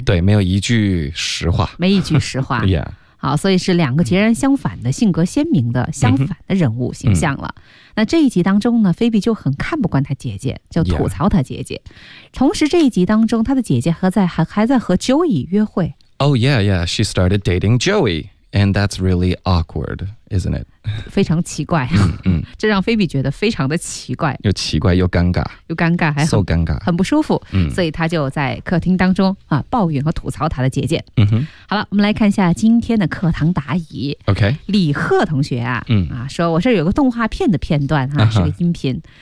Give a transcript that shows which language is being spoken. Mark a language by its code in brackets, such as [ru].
[zh] 对，没有一句实话。没一句实话。好，所以是两个截然相反的性格鲜明的相反的人物形象了。那这一集当中呢，菲比就很看不惯她姐姐，就吐槽她姐姐。同时这一集当中，她的姐姐还在和 Joey 约会。 [en] She started dating Joey, and that's really awkward, isn't it? [zh] 非常奇怪。这让菲比觉得非常的奇怪。又奇怪又尴尬。又尴尬还 so 尴尬。很不舒服。所以她就在客厅当中啊抱怨和吐槽她的姐姐。好了，我们来看一下今天的课堂答疑。 [en] OK。 [zh] 李贺同学说我这有个动画片的片段啊，是个音频。